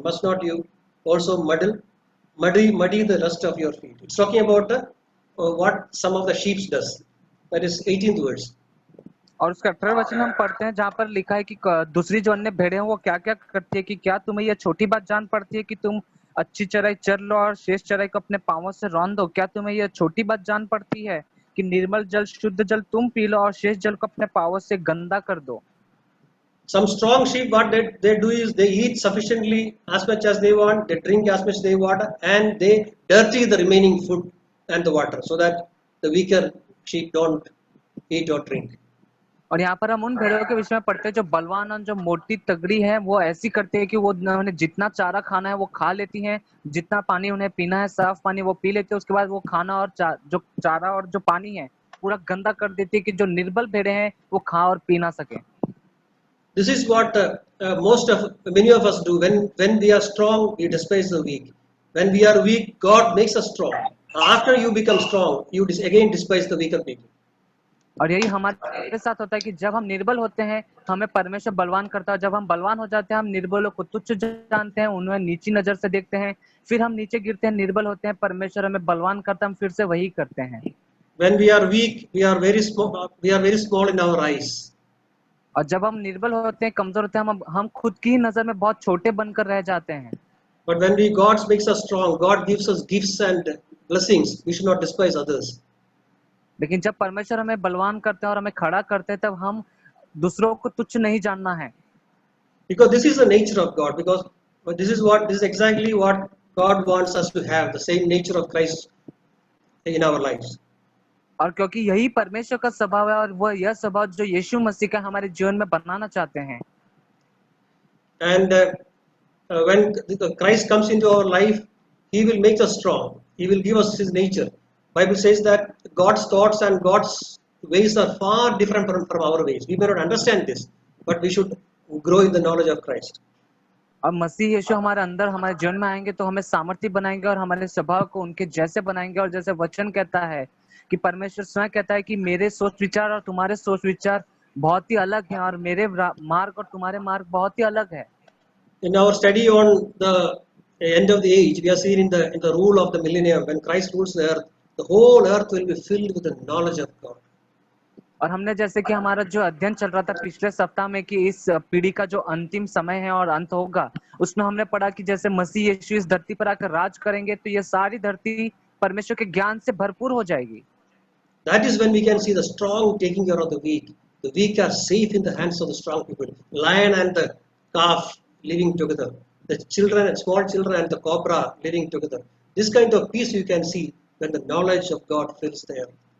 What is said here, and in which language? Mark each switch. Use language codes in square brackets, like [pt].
[en] Must not you also muddy the rust of your feet? It's talking about what some of the sheep does. That is 18th verse. [hi] और उसका 18 वचन हम पढ़ते हैं जहाँ पर लिखा है कि दूसरी जो अन्य भेड़ें हैं वो क्या क्या करती है, कि क्या तुम्हें यह छोटी बात जान पड़ती है कि तुम अच्छी चराई चर लो और शेष चराई को अपने पांवों से रौंद दो? क्या तुम्हें यह छोटी बात जान पड़ती है कि निर्मल जल शुद्ध जल तुम पी लो और शेष जल को अपने पांवों से गंदा कर दो? [en] Some strong sheep, what they do is they eat sufficiently as much as they want, they drink as much they want, and they dirty the remaining food and the water so that the weaker sheep don't eat or drink. [hi] और यहाँ पर हम उन भेड़ों के विषय में पढ़ते हैं जो बलवान और जो मोटी तगड़ी है, वो ऐसी करते हैं कि वो उन्हें जितना चारा खाना है वो खा लेती हैं, जितना पानी उन्हें पीना है साफ पानी वो पी लेते हैं, उसके बाद वो खाना और जो चारा और जो पानी है पूरा गंदा कर देती है कि जो निर्बल भेड़े हैं वो खा और पी ना सके। [en] This is what many of us do. When we are strong, we despise the weak. When we are weak, God makes us strong. After you become strong, you again despise the weaker people. [hi] और यही हमारे साथ होता है कि जब हम निर्बल होते हैं हमें परमेश्वर बलवान करता है, जब हम बलवान हो जाते हैं हम निर्बलों को तुच्छ जानते हैं, उन्हें नीची नजर से देखते हैं, फिर हम नीचे गिरते हैं, निर्बल होते हैं, परमेश्वर हमें बलवान करता है, हम फिर से वही करते हैं। [en] When we are weak, we are very small in our eyes. [hi] और जब हम निर्बल होते हैं, कमजोर होते हैं, हम खुद की ही नजर में बहुत छोटे बनकर रह जाते हैं। [en] But when God makes us strong, God gives us gifts and blessings. We should not despise others. [hi] लेकिन जब परमेश्वर हमें बलवान करते हैं और हमें खड़ा करते हैं तब हम दूसरों को तुच्छ नहीं जानना है। [en] Because this is the nature of God. Because this is exactly what God wants us to have, the same nature of Christ in our lives. [hi] और क्योंकि यही परमेश्वर का स्वभाव है और वह यह स्वभाव जो यीशु मसीह का हमारे जीवन में बनाना चाहते हैं। [en] And when Christ comes into our life, He will make us strong. He will give us His nature. Bible says that God's thoughts and God's ways are far different from our ways. We may not understand this, but we should grow in the knowledge of Christ. [hi] अब मसीह यीशु हमारे अंदर हमारे जीवन में आएंगे तो हमें सामर्थ्य बनाएंगे और हमारे स्वभाव को उनके जैसे बनाएंगे। और जैसे वचन कहता है कि परमेश्वर स्वयं कहता है कि मेरे सोच विचार और तुम्हारे सोच विचार बहुत ही अलग हैं और मेरे मार्ग और तुम्हारे मार्ग बहुत ही अलग है। [en] In our study on the end of the age, we are seeing in the rule of the millennium, when Christ rules the earth, the whole earth will be filled with the knowledge of God. [hi] और हमने जैसे कि हमारा जो अध्ययन चल रहा था पिछले सप्ताह में कि इस पीढ़ी का जो अंतिम समय है और अंत होगा, उसमें हमने पढ़ा कि जैसे मसीह यीशु इस धरती पर आकर राज करेंगे तो ये सारी धरती परमेश्वर के ज्ञान से भरपूर हो जाएगी। [en] That is when we can see the strong taking care of the weak. The weak are safe in the hands of the strong people. Lion and the calf living together. The children and small children and the cobra living together. This kind of peace you can see when the knowledge of God fills the earth.